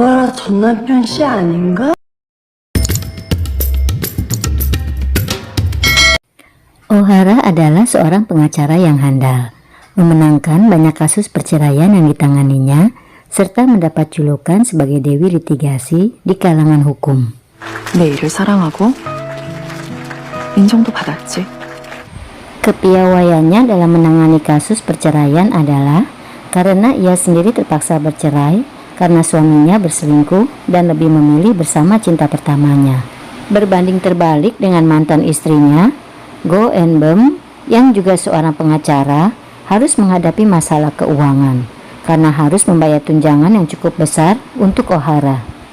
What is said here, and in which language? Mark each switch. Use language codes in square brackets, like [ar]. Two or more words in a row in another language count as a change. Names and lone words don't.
[ko] 전 남편 씨 아닌가? [id] Ohara adalah seorang pengacara yang handal, memenangkan banyak kasus perceraian yang ditanganinya, serta mendapat julukan sebagai dewi litigasi di kalangan hukum. [ko] 내 일을 사랑하고 인정도 받았지. [id] Kepiawaiannya dalam menangani kasus perceraian adalah karena ia sendiri terpaksa bercerai karena suaminya berselingkuh dan lebih memilih bersama cinta pertamanya. Berbanding terbalik dengan mantan istrinya, Go Eun-beom yang juga seorang pengacara harus menghadapi masalah keuangan karena harus membayar tunjangan yang cukup besar untuk Ohara.